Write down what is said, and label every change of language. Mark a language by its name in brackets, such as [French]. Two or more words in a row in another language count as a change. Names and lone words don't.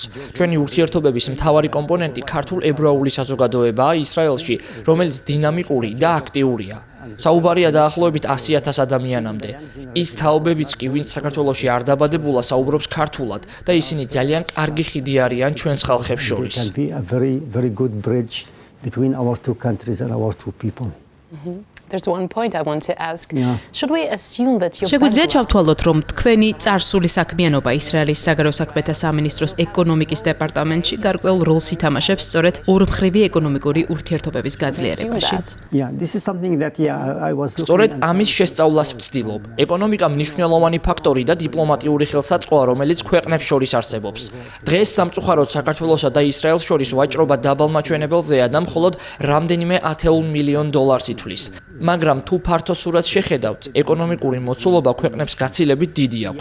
[Georgian] ჩვენი ურთიერთობების მთავარი კომპონენტი ქართულ-ებრაული საზოგადოებაა ისრაელში, რომელიც დინამიკური და აქტიურია. საუბარია დაახლოებით 100,000 ადამიანამდე. ის თაობებიც კი, ვინც საქართველოში არ დაბადებულა, საუბრობს ქართულად და ისინი ძალიან კარგი ხიდი არიან ჩვენს ხალხებს შორის. [English] can be a very good bridge between our two countries and our two people. There's one point I want to ask. Should we assume that your [Georgian] შეგვიძლია ჩავთვალოთ, რომ თქვენი წარსული საქმიანობა ისრაელის საგარეო საქმეთა სამინისტროს ეკონომიკის დეპარტამენტში გარკვეულ როლს ითამაშებს სწორედ ორმხრივი ეკონომიკური ურთიერთობების გაძლიერებაში? [English] Yeah, this is something that I was [Georgian] სწორედ ამის შესწავლას ვცდილობ. ეკონომიკა მნიშვნელოვანი ფაქტორი და დიპლომატიური ხელსაწყოა, რომელიც ქვეყნებს შორის არსებობს. დღეს სამწუხაროდ საქართველოსა და ისრაელს შორის ვაჭრობა დაბალ მაჩვენებელზეა და მხოლოდ რამდენიმე $10 მილიონ ითვლის. მაგრამ თუ ფართო სურათს შეხედავთ, ეკონომიკური მოცულობა ქვეყნებს გაცილებით დიდი აქვთ.